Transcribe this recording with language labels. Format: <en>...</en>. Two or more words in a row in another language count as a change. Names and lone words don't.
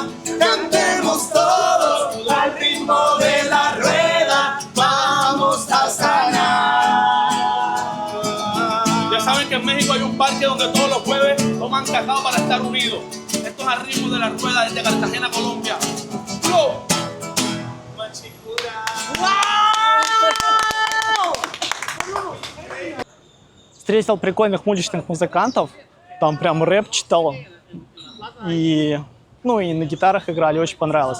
<es>Cantemos todos al ritmo de la rueda. Vamos a sanar. Ya saben que en México hay un parque donde todos los jueves toman cacao para estar unidos. Esto es al ritmo de la rueda desde Cartagena, Colombia. ¡Go!</es> <ru>Встретил прикольных уличных музыкантов, там прям рэп читал, и, ну, и на гитарах играли, очень понравилось.</ru>